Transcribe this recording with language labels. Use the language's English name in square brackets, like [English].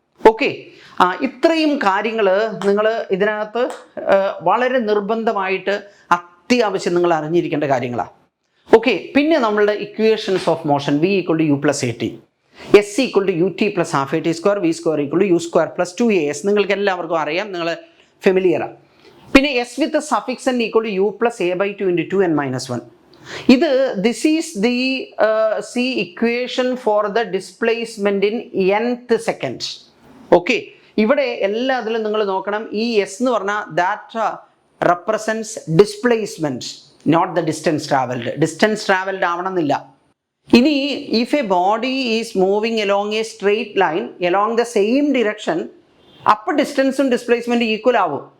[Malayalam] Okay, ഇത്രയും കാര്യങ്ങൾ നിങ്ങൾ ഇതിനകത്ത് വളരെ നിർബന്ധമായിട്ട് അത്യാവശ്യം നിങ്ങൾ അറിഞ്ഞിരിക്കേണ്ട കാര്യങ്ങളാണ്. ഓക്കെ, പിന്നെ നമ്മളുടെ equations of motion v = u + at, s = ut + ½ at², v² = u² + 2as നിങ്ങൾക്ക് എല്ലാവർക്കും അറിയാം, നിങ്ങൾ ഫെമിലിയറാണ്. പിന്നെ [English] s with suffix n = u + a/2 × 2n - 1. This is the equation for the displacement in nth second. Okay, [Malayalam] ഇവിടെ എല്ലാത്തിലും നിങ്ങൾ നോക്കണം, ഈ എസ് എന്ന് പറഞ്ഞാൽ [English] That represents displacement, not the distance travelled. Distance travelled [Malayalam] ആവണമെന്നില്ല. ഇനി [English] if a body is moving along a straight line along the same direction, [Malayalam] അപ്പോൾ ഡിസ്റ്റൻസും ഡിസ്പ്ലേസ്മെൻറ്റും ഈക്വൽ ആവും.